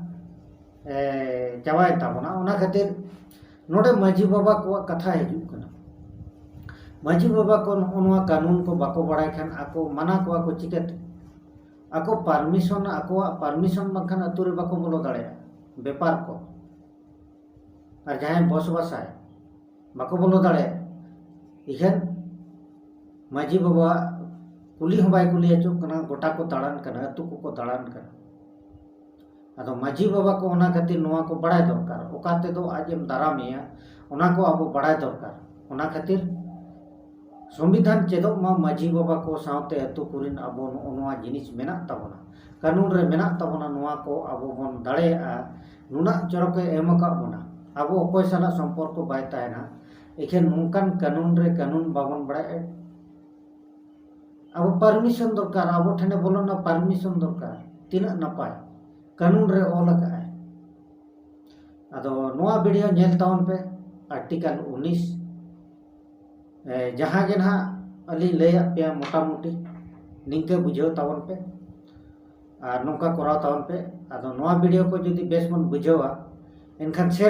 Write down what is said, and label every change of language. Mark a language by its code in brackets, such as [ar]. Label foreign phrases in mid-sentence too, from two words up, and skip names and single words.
[sat] चावाय ताबना ओना खातिर नोडे माझी बाबा को कथा हिजु कना माझी बाबा को ओनवा कानून को बाको बड़ाय खान आको माना को चिकत आको परमिशन बखन अतुरे बाको बोलो दाड़े बेपार को और जहां बसवास आए बाको बोलो दाड़े इखन माझी बाबा कुली हो बाय कुली अचो कना गोटा को दाड़ान कना अतु को दाड़ान कना अदो माझी बाबा को ओना खातिर नोआ को बड़ाय दरकार ओकाते दो आज एम दारामिया ओना को अब बड़ाय दरकार ओना खातिर संविधान चेदोग मा माझी बाबा को सावते अतु कुरिन अबो नोआ जिनिस मेना ताबोना कानून रे मेना ताबोना नोआ को अबो बन दाड़ेया नुना चरक एम अकाद बोना अबो अकोय साला संपर्क बाय ताहेना एखेन नोंकान कानून रे कानून बाबन बड़ाय अब परमिशन दरकार अब ठेने बोलना परमिशन दरकार तीना नपाय कानून रे ऑल अकाय अदो नोआ वीडियो नेल तावन पे आर्टिकल 19 जहाँ के ना अली लय पे मोटा मोटी निंके बुझाव तावन पे और नौका कराव तावन पे अदो नोआ वीडियो को जुदी बेस मन बुझावा एनखान शेयर